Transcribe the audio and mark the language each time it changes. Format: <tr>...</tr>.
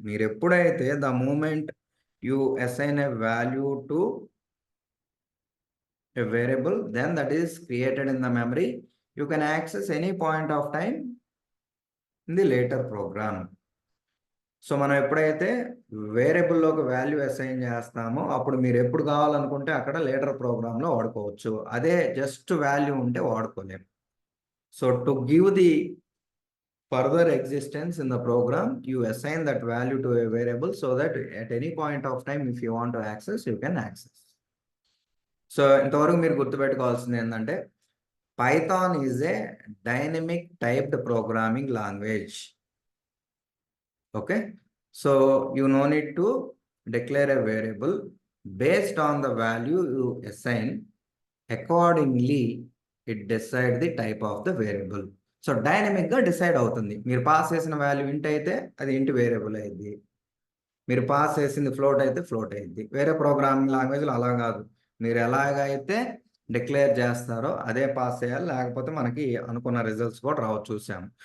<te>మీరు ఎప్పుడైతే</te> <en>The moment you assign a value to a variable, then that is created in the memory, you can access any point of time in the later program.</en> <te>So మనం ఎప్పుడైతే వేరియబుల్లోకి value assign చేస్తామో అప్పుడు మీరు ఎప్పుడు కావాలనుకుంటే అక్కడ లేటర్ ప్రోగ్రామ్లో వాడుకోవచ్చు. అదే జస్ట్ వాల్యూ ఉంటే వాడుకోలేము.</te> <en>So to give the further existence in the program, you assign that value to a variable so that at any point of time if you want to access, you can access.</en> <te>So ఇంతవరకు మీరు గుర్తుపెట్టుకోవాల్సింది ఏంటంటే</te> <en>Python is a dynamic typed programming language. Okay, so you no need to declare a variable based on the value you assign. Accordingly it decide the type of the variable.</en> <te>So డైనమిక్గా decide అవుతుంది. మీరు pass చేసిన value ఇంట్ అయితే అది ఇంటి variable అయింది, మీరు పాస్ చేసింది ఫ్లోట్ అయితే ఫ్లోట్ అయింది. వేరే ప్రోగ్రామింగ్ లాంగ్వేజ్లో అలా కాదు, మీరు ఎలాగైతే డిక్లేర్ చేస్తారో అదే పాస్ చేయాలి, లేకపోతే మనకి అనుకున్న రిజల్ట్స్ కూడా చూసాము.</te>